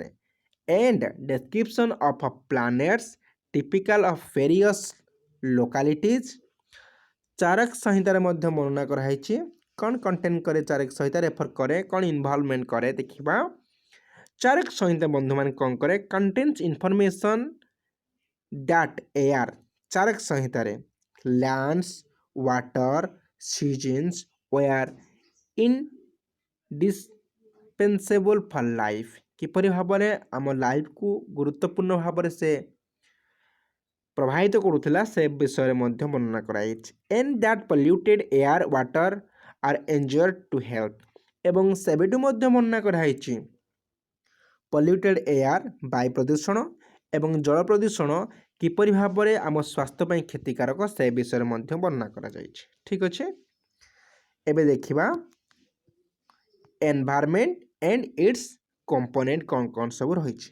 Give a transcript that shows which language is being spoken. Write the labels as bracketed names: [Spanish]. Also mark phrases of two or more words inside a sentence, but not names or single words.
[English] and description of planets typical of various localities. [Odia] ଚାରକ ସଂହିତାରେ ମଧ୍ୟ ବର୍ଣ୍ଣନା କରାଯାଇଛି। କ'ଣ କଣ୍ଟେଣ୍ଟ କରେ ଚାରକ ସଂହିତା, ରେଫର କରେ, କ'ଣ ଇନଭଲ୍ଭମେଣ୍ଟ କରେ ଦେଖିବା। ଚାରକ ସଂହିତା ବନ୍ଧୁମାନେ କ'ଣ କରେ? [English] contains information that air ଚାରକ ସଂହିତାରେ lands water seasons were indispensable for life। [Odia] କିପରି ଭାବରେ ଆମ ଲାଇଫକୁ ଗୁରୁତ୍ୱପୂର୍ଣ୍ଣ ଭାବରେ ସେ ପ୍ରଭାବିତ କରୁଥିଲା ସେ ବିଷୟରେ ମଧ୍ୟ ବର୍ଣ୍ଣନା କରାଯାଇଛି। [English] and that polluted air water are injured to health। [Odia] ଏବଂ ସେବେଠୁ ମଧ୍ୟ ବର୍ଣ୍ଣନା କରାଯାଇଛି [English] polluted air [Odia] ବାୟୁ ପ୍ରଦୂଷଣ ଏବଂ ଜଳ ପ୍ରଦୂଷଣ କିପରି ଭାବରେ ଆମ ସ୍ୱାସ୍ଥ୍ୟ ପାଇଁ କ୍ଷତିକାରକ ସେ ବିଷୟରେ ମଧ୍ୟ ବର୍ଣ୍ଣନା କରାଯାଇଛି। ଠିକ୍ ଅଛି। ଏବେ ଦେଖିବା [English] environment and its component [Odia] କ'ଣ କ'ଣ ସବୁ ରହିଛି।